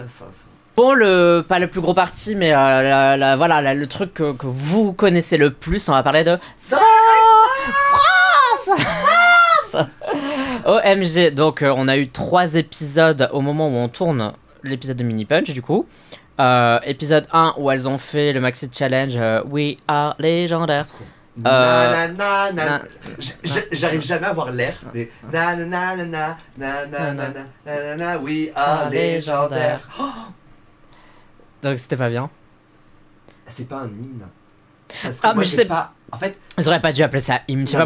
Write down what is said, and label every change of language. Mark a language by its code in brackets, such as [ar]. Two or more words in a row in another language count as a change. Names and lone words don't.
[fr] Bon, pas le plus gros parti, mais voilà, le truc que vous connaissez le plus, on va parler de France. OMG, donc on a eu 3 épisodes au moment où on tourne l'épisode de Mini Punch du coup. Épisode 1 où elles ont fait le maxi challenge We Are Légendaires. Na na na na. na- J'arrive jamais à avoir l'air, mais na na na na na na na na na na [en] we are [fr] légendaires. Donc c'était pas bien. C'est pas un hymne. Parce que Ah, moi, mais je j'ai sais pas. En fait, Ils auraient pas dû appeler ça hymne. Je sais Non,